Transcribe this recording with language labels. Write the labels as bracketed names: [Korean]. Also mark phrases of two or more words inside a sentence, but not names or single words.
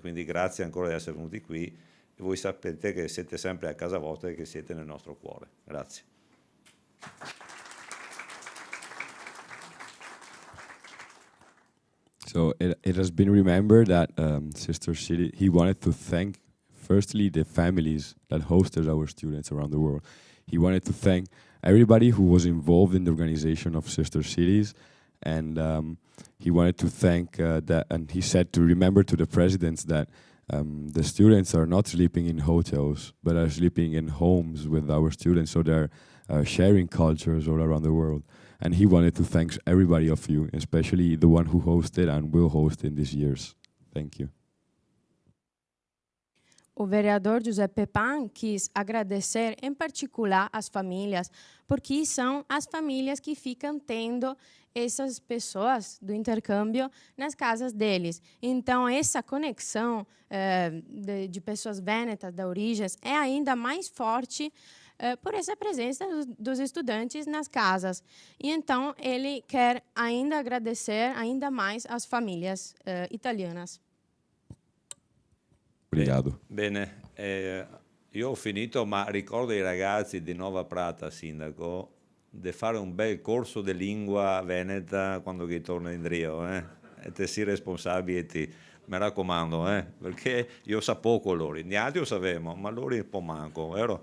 [Italian] Quindi grazie ancora di essere venuti qui, e voi sapete che siete sempre a casa vostra e che siete nel nostro cuore. Grazie. [English] So it has been remembered that Sister City, he wanted to thank firstly the families that hosted our students around the world. He wanted to thank everybody who was involved in the organization of Sister Cities, and he wanted to thank that, and he said to remember to the presidents that the students are not sleeping in hotels, but are sleeping in homes with our students, so they're sharing cultures all around the world. And he wanted to thank everybody of you, especially the one who hosted and will host in these years. Thank you. [Portuguese] O vereador Giuseppe Pan quis agradecer em particular as famílias, porque são as famílias que ficam tendo essas pessoas do intercâmbio nas casas deles. Então, essa conexão de pessoas vênetas, da origens, é ainda mais forte por essa presença dos estudantes nas casas. E então, ele quer ainda agradecer ainda mais as famílias italianas. Obrigado. [Italian] Bene, io ho finito, ma ricordo ai ragazzi di Nova Prata, sindaco, di fare un bel corso di lingua veneta quando che torno in Rio, e te si responsabili, mi raccomando, perché io so poco loro, gli altri lo sapevamo, ma loro un po' manco, vero?